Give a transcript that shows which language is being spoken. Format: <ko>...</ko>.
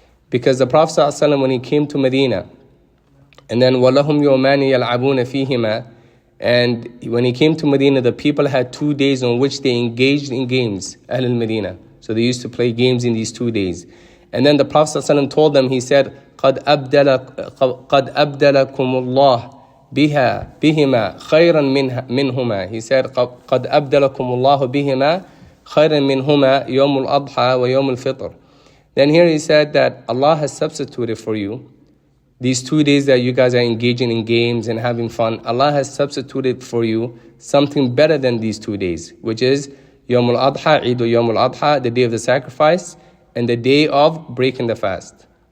<en>Because the Prophet ﷺ, when he came to Medina, and then</en> <ar>وَلَهُمْ يَوْمَانِ يَلْعَبُونَ فِيهِمَا,</ar> <en>and when he came to Medina, the people had 2 days on which they engaged in games, Ahl al-Medina. So they used to play games in these 2 days. And then the Prophet ﷺ told them, he said,</en> <ar>قد أبدلكم الله بهما خيرا منهما.</ar> <en>He said,</en> <ar>قد أبدلكم الله بهما خيرا منهما يوم الأضحى ويوم الفطر.</ar> <en>Then here he said that Allah has substituted for you these 2 days that you guys are engaging in games and having fun. Allah has substituted for you something better than these 2 days, which is</en> <ar>يوم الأضحى,</ar> <en>Eid يوم الأضحى, the day of the sacrifice, and the day of breaking the fast.</en>